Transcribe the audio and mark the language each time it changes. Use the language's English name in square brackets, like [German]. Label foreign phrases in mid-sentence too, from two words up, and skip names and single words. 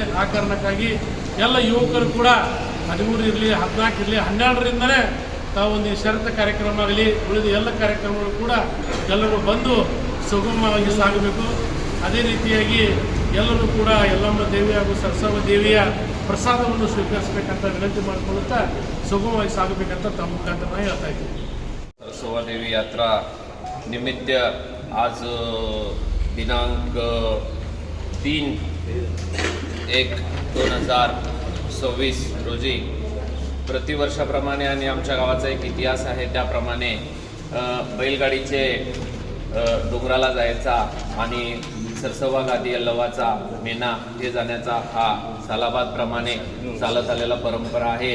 [Kannada] ಆ ಕಾರಣಕ್ಕಾಗಿ ಎಲ್ಲ ಯುವಕರು ಕೂಡ 13 ಇರಲಿ, 14 ಇರಲಿ, 12ರಿಂದಲೇ ತಾವು ಒಂದು ಈ ಷರತ್ತು ಕಾರ್ಯಕ್ರಮ ಆಗಲಿ ಉಳಿದ ಎಲ್ಲ ಕಾರ್ಯಕ್ರಮಗಳು ಕೂಡ ಎಲ್ಲರೂ ಬಂದು ಸುಗಮವಾಗಿ ಸಾಗಬೇಕು। ಅದೇ ರೀತಿಯಾಗಿ ಎಲ್ಲರೂ ಕೂಡ ಯಲ್ಲಮ್ಮ ದೇವಿ ಹಾಗೂ ಸರಸವ್ವ ದೇವಿಯ ಪ್ರಸಾದವನ್ನು ಸ್ವೀಕರಿಸಬೇಕಂತ ವಿನಂತಿ ಮಾಡಿಕೊಳ್ಳುತ್ತಾ ಸುಗಮವಾಗಿ ಸಾಗಬೇಕಂತ ತಮ್ಮ ಮುಖಾಂತರ ನಾನು ಹೇಳ್ತಾ ಇದ್ದೀನಿ। [Marathi] सरसव्वा देवी यात्रा निमित्त आज दिनांक 3/1/2026 रोजी प्रतिवर्षाप्रमाणे आणि आमच्या गावाचा एक इतिहास आहे त्याप्रमाणे बैलगाडीचे डोंगराला जायचा आणि सरसव्वा गादी यल्लवाचा मेना हे जाण्याचा हा सालाबादप्रमाणे चालत आलेला परंपरा आहे।